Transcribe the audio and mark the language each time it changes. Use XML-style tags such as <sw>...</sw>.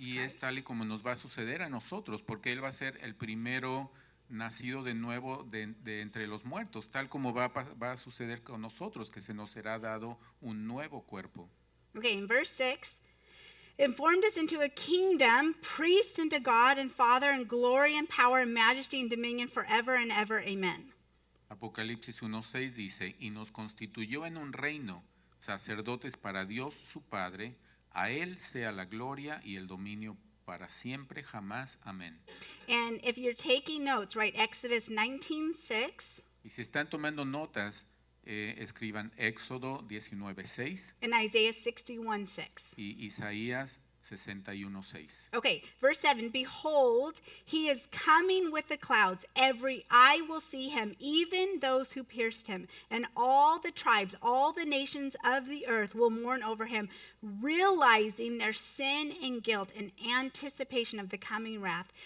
<es>Y es</es> <en>Christ.</en> <es>tal y como nos va a suceder a nosotros, porque Él va a ser el primero nacido de nuevo de entre los muertos, tal como va a suceder con nosotros, que se nos será dado un nuevo cuerpo.</es> <en>Okay, in verse 6, and formed us into a kingdom, priests unto God and Father, in glory and power and majesty and dominion forever and ever. Amen.</en> <es>Apocalipsis 1:6 dice, y nos constituyó en un reino, sacerdotes para Dios su Padre, a Él sea la gloria y el dominio para siempre, jamás. Amén.</es> <en>And if you're taking notes, right, Exodus 19:6</en> <es>Y si están tomando notas, escriban Éxodo 19:6</es> <en>and Isaiah 61:6.</en> <es>y Isaías 61:6.</es> <en>Okay, verse 7, behold, he is coming with the clouds. Every eye will see him, even those who pierced him. And all the tribes, all the nations of the earth will mourn over him, realizing their sin and guilt in anticipation of the coming wrath.</en>